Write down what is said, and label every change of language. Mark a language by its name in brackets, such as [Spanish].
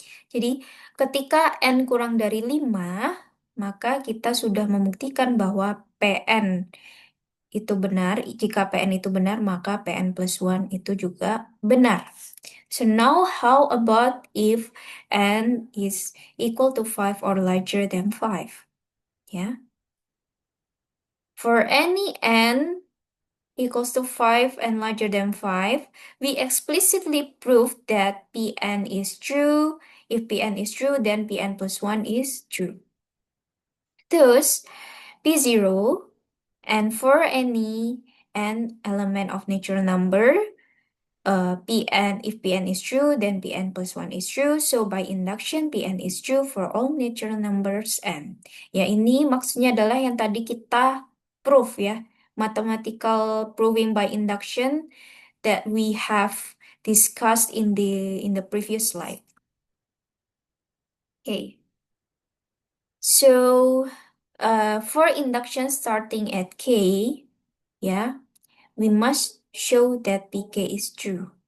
[Indonesian] Jadi ketika n kurang dari 5, maka kita sudah membuktikan bahwa Pn itu benar. Jika Pn itu benar, maka Pn plus 1 itu juga benar. [English] So now how about if n is equal to 5 or larger than 5? Yeah. For any n equals to 5 and larger than 5, we explicitly prove that Pn is true. If Pn is true, then Pn plus 1 is true. Thus, P0 and for any n element of natural number, Pn, if Pn is true, then Pn plus 1 is true. So by induction, Pn is true for all natural numbers n. [Indonesian] Ya, ini maksudnya adalah yang tadi kita proof ya. [English] Mathematical proving by induction that we have discussed in the previous slide. Okay. So for induction starting at K, yeah, we must show that Pk is true.